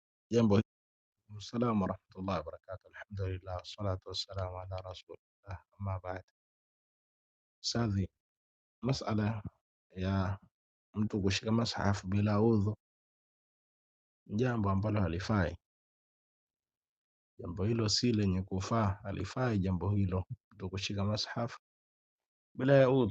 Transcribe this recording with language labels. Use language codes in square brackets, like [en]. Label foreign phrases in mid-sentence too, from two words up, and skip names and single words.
[ar] Jambo السلام ورحمة الله وبركاته. الحمد لله والصلاة والسلام على رسول الله أما بعد. [sw] Ustadhi, masala ya mtu kushika mashafu bila udhu ni jambo ambalo halifai. Jambo hilo si lenye kufaa, halifai jambo hilo, mtu kushika mashafu bila ya udhu.